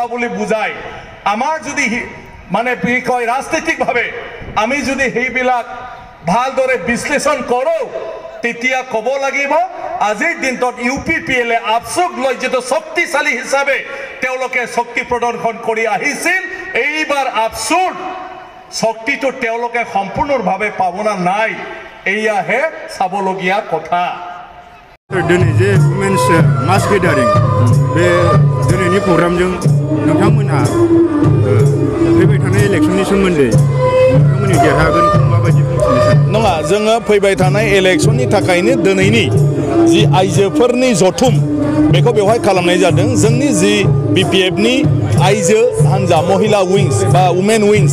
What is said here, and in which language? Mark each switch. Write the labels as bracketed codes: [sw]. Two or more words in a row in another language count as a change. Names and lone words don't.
[as] বুলি বুজায় আমাৰ যদি মানে কয় ৰাজনৈতিকভাৱে আমি যদি হেইবিলাক ভালদৰে বিশ্লেষণ কৰোঁ তেতিয়া ক'ব লাগিব আজিৰ দিনটোত UPPL আফসুক লৈ যেটো শক্তিশালী হিচাপে তেওঁলোকে শক্তি প্ৰদৰ্শন কৰি আহিছিল এইবাৰ আফসুৰ শক্তিটো তেওঁলোকে সম্পূৰ্ণভাৱে পাবনা নাই এইয়াহে চাবলগীয়া কথা [brx] दिनै जे [en] women's mass gathering [brx] बे दिनैनि प्रग्रामजों नोंथांमोनहा फैबाय थानाय इलेक्शननि सोमोन्दै नोंथांमोननि देरहागोनखौ माबायदि बुंथिनो सानो नङा जोङो फैबाय थानाय इलेक्शननि थाखायनो दिनैनि जि आइजोफोरनि जथुम बेखौ बेवहाय खालामनाय जादों जोंनि जि BPFनि आइजो हान्जा महिला विंस बा [en] women wings